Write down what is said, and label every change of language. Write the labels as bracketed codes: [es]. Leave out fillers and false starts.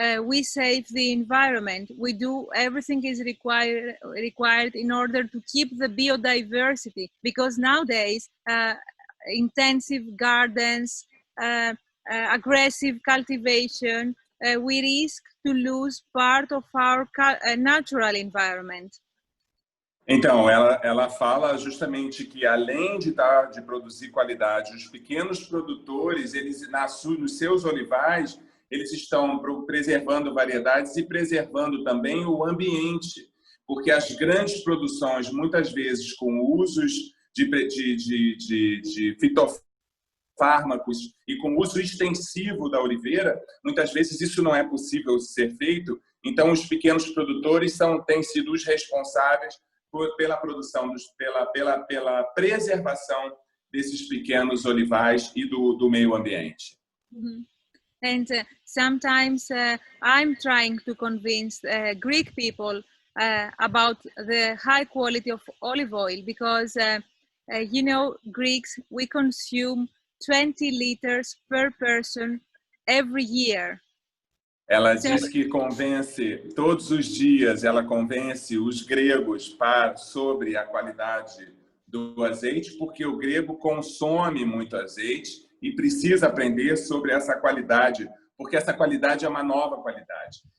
[en] We save the environment. We do everything is required in order to keep the biodiversity, because nowadays intensive gardens, aggressive cultivation, we risk to lose part of our natural environment. [pt] Então, ela fala justamente que, além de produzir qualidade, os pequenos produtores, eles nos seus olivais, eles estão preservando variedades e preservando também o ambiente, porque as grandes produções, muitas vezes com usos de fitofármacos e com uso extensivo da oliveira, muitas vezes isso não é possível ser feito. Então, os pequenos produtores têm sido os responsáveis pela produção, pela preservação desses pequenos olivais e do meio ambiente. Mhm. [en] And sometimes I'm trying to convince Greek people about the high quality of olive oil because, you know, Greeks, we consume 20 liters per person every year. [pt] Ela diz que convence, todos os dias, ela convence os gregos sobre a qualidade do azeite, porque o grego consome muito azeite e precisa aprender sobre essa qualidade, porque essa qualidade é uma nova qualidade.